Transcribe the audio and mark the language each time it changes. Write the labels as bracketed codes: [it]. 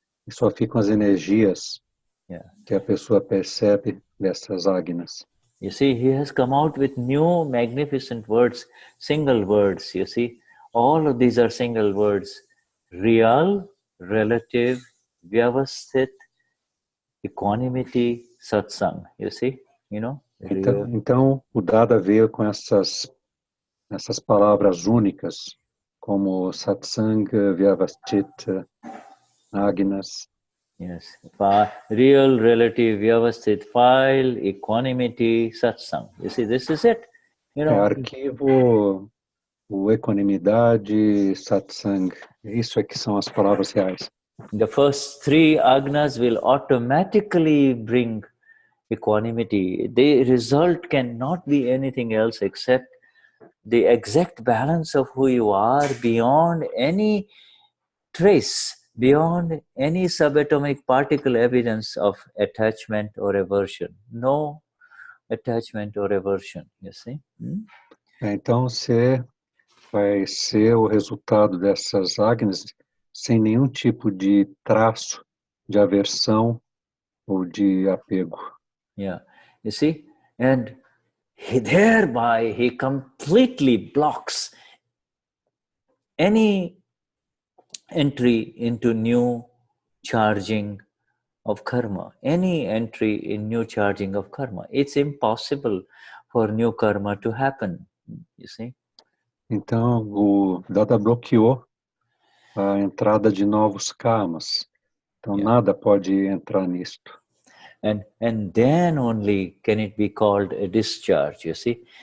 [pt] só ficam as energias que a pessoa percebe dessas Agnas. [en] You see, he has come out with new magnificent words, single words, you see. All of these are single words. Real, relative, Vyavasthit, equanimity, satsang, you see, you know. [pt] Então o Dada veio com essas palavras únicas, como satsang, Vyavasthit, Agnas. [en] Yes, real, relative, Vyavasthit, file, equanimity, satsang. You see, this is it. You know. [pt] Arquivo, equanimidade, satsang. Isso é que são as palavras reais. [en] The first three Agnas will automatically bring equanimity. The result cannot be anything else except the exact balance of who you are beyond any trace, beyond any subatomic particle evidence of attachment or aversion. No attachment or aversion, you see. [pt] Então, vai ser o resultado dessas Agnas sem nenhum tipo de traço de aversão ou de apego. [en] Yeah, you see, and thereby he completely blocks any entry into new charging of karma, any entry in new charging of karma. It's impossible for new karma to happen, you see. [pt] Então, o Dada bloqueou a entrada de novos karmas. Então, nada pode entrar nisto. [en] And then only can it be called a discharge, you see.